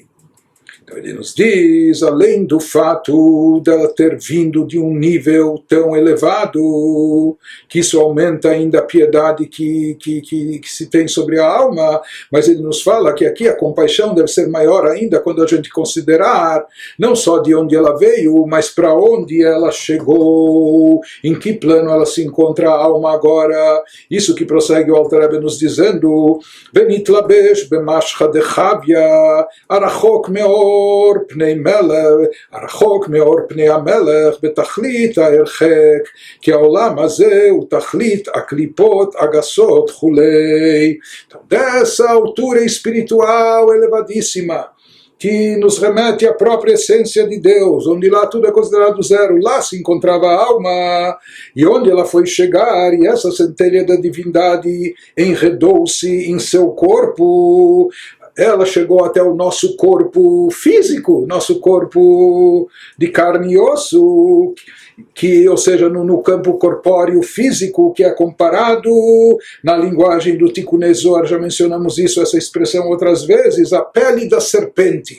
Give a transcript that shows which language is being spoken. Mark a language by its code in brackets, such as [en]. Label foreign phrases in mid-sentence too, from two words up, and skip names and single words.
[pt] Então ele nos diz, além do fato dela ter vindo de um nível tão elevado, que isso aumenta ainda a piedade que se tem sobre a alma, mas ele nos fala que aqui a compaixão deve ser maior ainda quando a gente considerar não só de onde ela veio, mas para onde ela chegou, em que plano ela se encontra a alma agora. Isso que prossegue o Alter Rebbe nos dizendo, [he] ונתלבש במשכא דחויא הרחוק מאור פני מלך, הרחוק מאור פני המלך בתכלית ההרחק, כי העולם הזה הוא תכלית הקליפות הגסות כולי. [pt] Dessa altura espiritual elevadíssima, que nos remete à própria essência de Deus, onde lá tudo é considerado zero, lá se encontrava a alma, e onde ela foi chegar, e essa centelha da divindade enredou-se em seu corpo, ela chegou até o nosso corpo físico, nosso corpo de carne e osso, que, ou seja, no campo corpóreo físico, que é comparado na linguagem do Tikkun Zohar, já mencionamos isso, essa expressão outras vezes, a pele da serpente.